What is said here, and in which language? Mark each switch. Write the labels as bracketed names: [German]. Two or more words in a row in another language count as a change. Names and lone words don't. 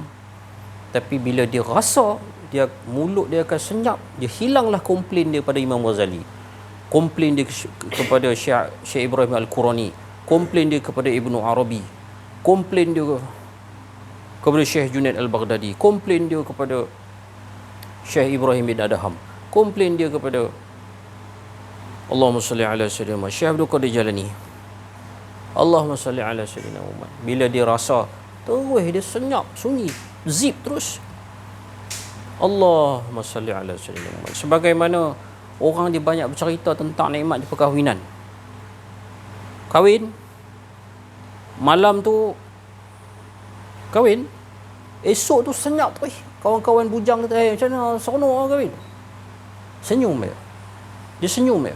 [Malay] Tapi bila dia rasa, mulut dia akan senyap, dia hilanglah komplain dia pada Imam Ghazali. Komplain dia kepada Syekh Ibrahim Al-Qurani, komplain dia kepada Ibnu Arabi, komplain dia kepada Syekh Junaid Al-Baghdadi, komplain dia kepada Syekh Ibrahim bin Adham, komplain dia kepada [Arabic] Allahumma salli ala sayyidina [Malay] Syekh Abdul Qadir Jalani, [Arabic] Allahumma salli ala sayyidina Muhammad. [Malay] Bila dia rasa terus dia senyap, sunyi, zip terus, [Arabic] Allahumma salli ala sayyidina Muhammad. [Malay] Sebagaimana orang dia banyak bercerita tentang nikmat di perkahwinan. Kahwin, malam tu kahwin, esok tu senyap tu, kawan-kawan bujang kata, macam mana seronok orang kahwin. Senyum dia. Dia senyum dia.